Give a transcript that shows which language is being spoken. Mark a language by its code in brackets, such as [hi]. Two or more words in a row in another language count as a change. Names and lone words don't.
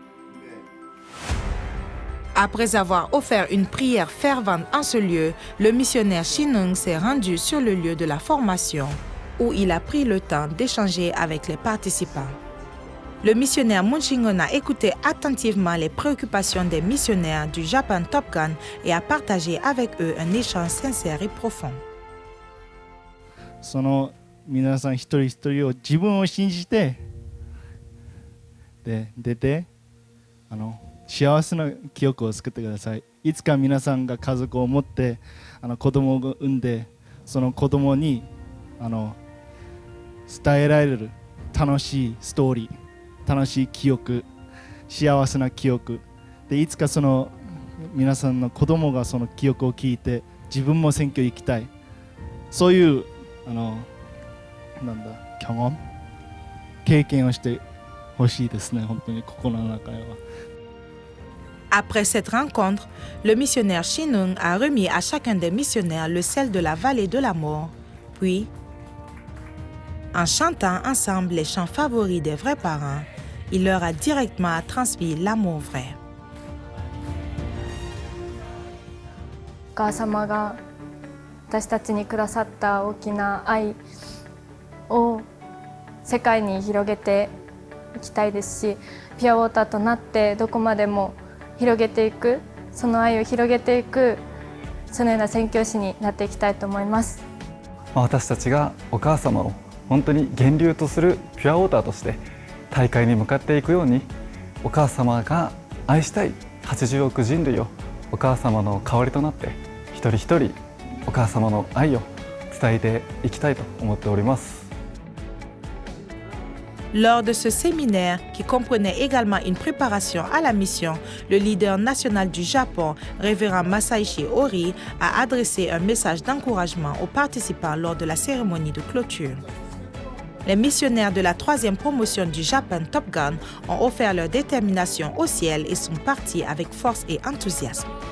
[fr] Après avoir offert une prière fervente en ce lieu, le missionnaire Shin-eun s'est rendu sur le lieu de la formation, où il a pris le temps d'échanger avec les participants. Le missionnaire Moon Shin-eun a écouté attentivement les préoccupations des missionnaires du Japan Top Gun et a partagé avec eux un échange sincère et profond. [ja] その皆さん一人一人を自分を信じてで出て幸せな記憶を作ってください。いつか皆さんが家族を持って子供を産んでその子供に伝えられる楽しいストーリー、楽しい記憶、幸せな記憶でいつかその皆さんの子供がその記憶を聞いて自分も選挙行きたい、そういう경험経験をしてほしいですね。本当に心の中では。 [fr] Après cette rencontre, le missionnaire Shin-eun a remis à chacun des missionnaires le sel de la vallée de la mort. Puis, en chantant ensemble les chants favoris des vrais parents, il leur a directement transmis l'amour vrai. [ja] お母様が私たちにくださった大きな愛を世界に広げていきたいですし、ピュアウォーターとなってどこまでも広げていく、その愛を広げていく、そのような宣教師になっていきたいと思います。私たちがお母様を本当に源流とするピュアウォーターとして大会に向かっていくように、お母様が愛したい80億人類をお母様の代わりとなって一人一人お母様の愛を伝えていきたいと思っております。 [fr] Lors de ce séminaire, qui comprenait également une préparation à la mission, le leader national du Japon, révérend Masaichi Ori, a adressé un message d'encouragement aux participants lors de la cérémonie de clôture. Les missionnaires de la 3e promotion du Japan Top Gun ont offert leur détermination au ciel et sont partis avec force et enthousiasme.